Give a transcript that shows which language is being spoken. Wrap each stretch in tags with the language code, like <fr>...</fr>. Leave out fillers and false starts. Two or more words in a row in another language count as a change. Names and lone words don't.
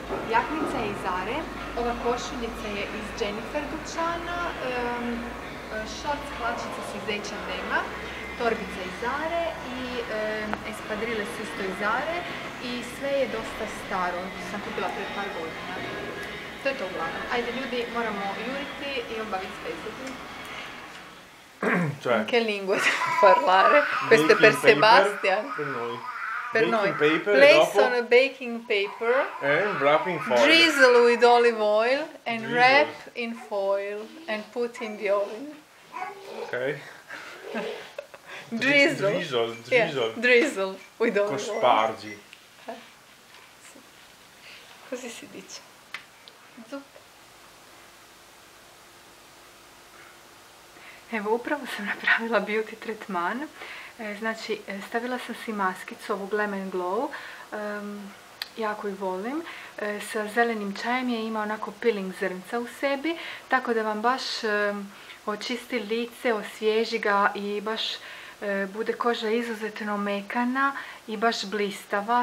<hr>Jaknica je iz Zare, ova košuljica je iz Jennifer dućana, shorts, hlačice su iz H&M-a, torbica iz Zare i espadrile su isto iz Zare i sve je dosta staro, sam kupila pred par godina. To je to uglavnom. Ajde ljudi, moramo juriti i obaviti s Facebookom.</hr> <it>Cioè, in che lingua devo parlare? Questo è per baking Sebastian. paper per noi. Per Baking noi. paper e</it> <en>Place</en> <it>dopo</it> <en>on a baking paper, wrapping foil. drizzle with olive oil and Drizzle. wrap in foil and put in the oven. Ok. Drizzle. Drizzle. Yeah, drizzle with olive oil.</en> <it>Cospargi. Sì. Così si dice. Zucca.</it> <hr>Evo, upravo sam napravila beauty tretman. Znači, stavila sam si maskicu, ovu Lemon Glow, jako ju volim. Sa zelenim čajem je ima onako peeling zrnca u sebi, tako da vam baš očisti lice, osvježi ga i baš bude koža izuzetno mekana i baš blistava.</hr>